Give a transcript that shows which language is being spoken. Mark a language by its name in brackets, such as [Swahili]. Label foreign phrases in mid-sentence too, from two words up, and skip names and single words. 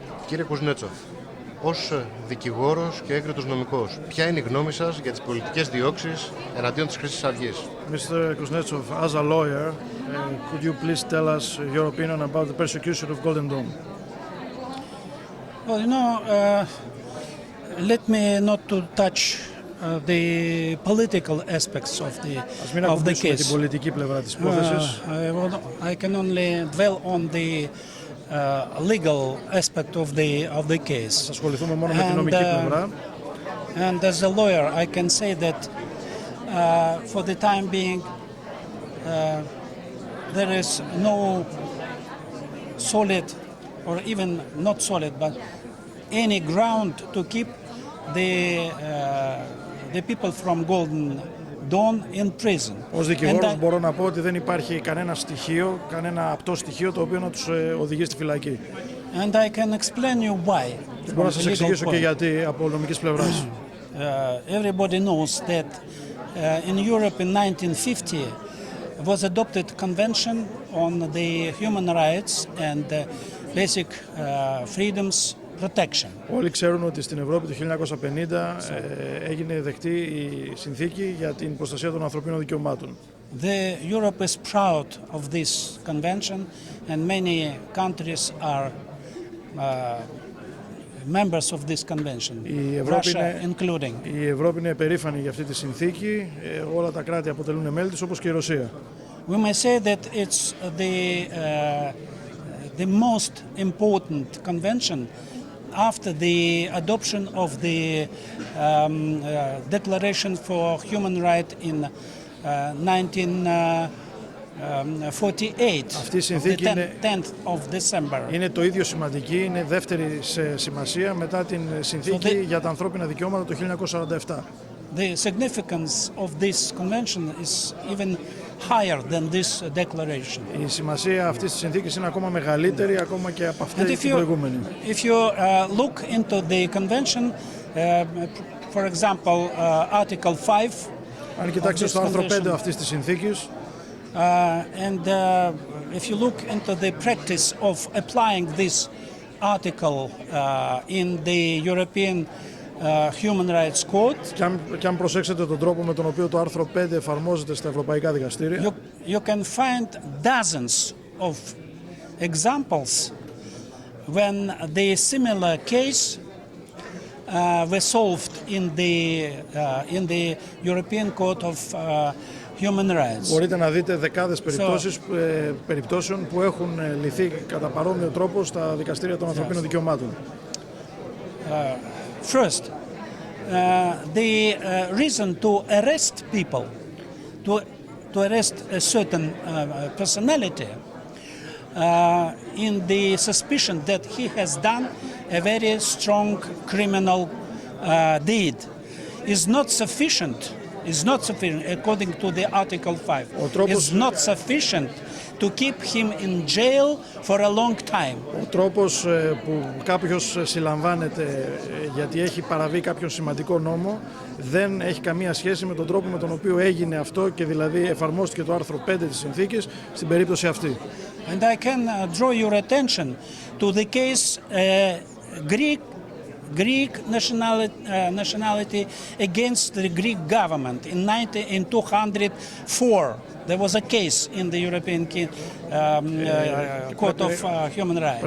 [Greek] Κύριε Κουζνέτσοφ, ως δικηγόρος και έγκριτος νομικός, ποια είναι η γνώμη σας για τις πολιτικές διώξεις εναντίον της Χρυσής Αυγής? [English] Mr. Kuznetsov, as a lawyer, could you please tell us your opinion about the persecution of Golden Dawn? Well, let me not to touch the political aspects of the case. [Greek] Την πολιτική πλευρά της υπόθεσης. [English] I can only dwell on the legal aspect of the case. [Greek] Θα ασχοληθούμε μόνο με την νομική πλευρά. [English] And as a lawyer, I can say that for the time being, there is no solid, or even not solid, but any ground to keep the people from Golden Dawn in prison. [Greek] Ως δικηγόρος μπορώ να πω ότι δεν υπάρχει κανένα στοιχείο, κανένα απτό στοιχείο το οποίο να τους οδηγεί στη φυλακή. [English] And I can explain you why. [Greek] Μπορώ να σας εξηγήσω και γιατί από νομικής πλευράς. [English] Everybody knows that in Europe in 1950 was adopted convention on the human rights and basic freedoms protection. [Greek] Όλοι ξέρουν ότι στην Ευρώπη το 1950 έγινε δεκτή η συνθήκη για την προστασία των ανθρωπίνων δικαιωμάτων. [English] The Europe is proud of this convention and many countries are members of this convention, Russia including. [Greek] Η Ευρώπη είναι περήφανη για αυτή τη συνθήκη, όλα τα κράτη αποτελούν μέλη της όπως και η Ρωσία. [English] We may say that it's the most important convention after the adoption of the Declaration for Human Rights in 1948, [Greek] Αυτή η συνθήκη [English] the 10th of December. [Greek] Είναι το ίδιο σημαντική, είναι δεύτερη σε σημασία μετά την συνθήκη για τα ανθρώπινα δικαιώματα το 1947. [English] The significance of this convention is even higher than this declaration. [Greek] Η σημασία αυτής της συνθήκης είναι ακόμα μεγαλύτερη, ακόμα και από αυτή την προηγούμενη. [English] If you look into the convention, for example, Article 5. [Greek] Αν κοιτάξετε στο άρθρο 5 αυτής της συνθήκης, [English] and if you look into the practice of applying this article in the European Human Rights Court, [Greek] και αν προσέξετε τον τρόπο με τον οποίο το άρθρο 5 εφαρμόζεται στα ευρωπαϊκά δικαστήρια, [English] you can find dozens of examples when the similar case was solved in the European Court of Human Rights. [Greek] Μπορείτε να δείτε δεκάδες περιπτώσεων που έχουν λυθεί κατά παρόμοιο τρόπο στα δικαστήρια των ανθρωπίνων δικαιωμάτων. [English] First, the reason to arrest people, to arrest a certain personality in the suspicion that he has done a very strong criminal deed is not sufficient. According to the Article 5. Is not sufficient to keep him in jail for a long time. [Greek] Ο τρόπος που κάποιος συλλαμβάνεται γιατί έχει παραβεί κάποιον σημαντικό νόμο δεν έχει καμία σχέση με τον τρόπο με τον οποίο έγινε αυτό και δηλαδή εφαρμόστηκε το άρθρο 5 της συνθήκης στην περίπτωση αυτή. [English] And I can draw your attention to the case Greek nationality against the Greek government in 204. There was a case in the European Court of Human Rights.